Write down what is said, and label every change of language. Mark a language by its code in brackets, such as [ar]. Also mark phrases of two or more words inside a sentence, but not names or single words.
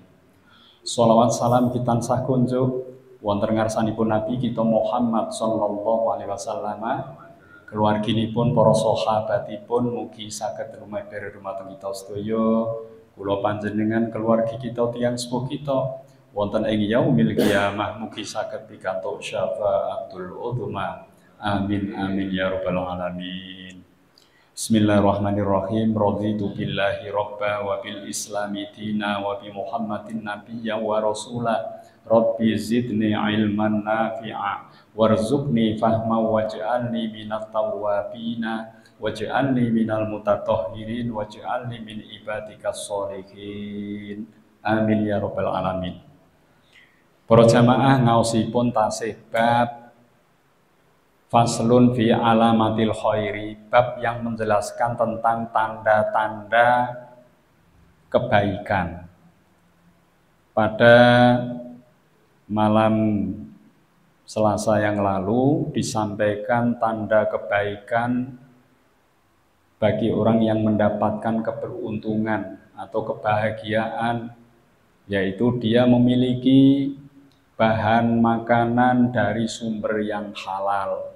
[jv] Shalawat salam kita tansah kunjuk wonten ngarsanipun Nabi kita Muhammad [ar] صلى الله عليه وسلم, [jv] keluarginipun, para sahabatipun, mugi saged lumeber dumateng kita sedaya, kula panjenengan, keluargi kita, tiyang sepuh kita wonten ing [ar] يوم القيامة, [jv] mugi saged pikantuk [ar] الشفاعة العظمى. آمين آمين يا رب العالمين. Bismillahirrahmanirrahim. رضيت بالله ربا وبالإسلام دينا وبمحمد نبيا ورسولا. رب زدني علما نافعا وارزقني فهما واجعلني من التوابين واجعلني من المتطهرين واجعلني من عبادك الصالحين. آمين يا رب العالمين. [jv] Para jamaah, ngaosipun tasih bab Faslun fi alamatil khairi, [id] bab yang menjelaskan tentang tanda-tanda kebaikan. Pada malam Selasa yang lalu disampaikan tanda kebaikan bagi orang yang mendapatkan keberuntungan atau kebahagiaan, yaitu dia memiliki bahan makanan dari sumber yang halal.